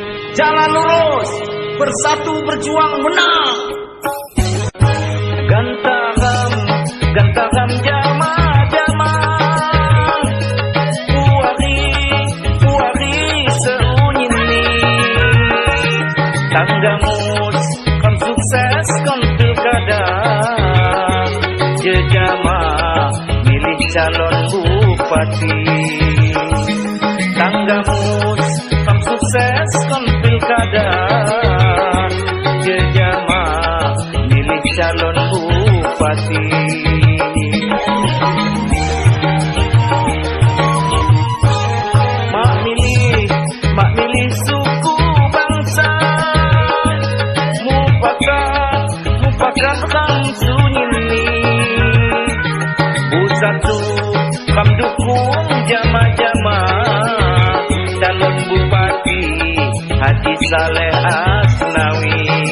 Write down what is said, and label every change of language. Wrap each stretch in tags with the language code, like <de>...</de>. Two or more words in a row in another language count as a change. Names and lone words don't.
<id>jalan lurus, bersatu berjuang menang.</id> <ljp>Gantagam jama-jama, puari seunyi tanggamus, kam sukses kam pilkada, jejama milih</ljp> <id>calon bupati.</id> <ljp>Tanggamus, kam sukses kam pilkada, jejama milih</ljp> <id>calon bupati.</id> <ljp>Mak milih</ljp> <id>suku bangsa,</id> <ljp>mufakat kam sunyini, busatu kam dukung jama-jama,</ljp> <id>calon bupati</id> <ljp>Haji Saleh Asnawi.</ljp>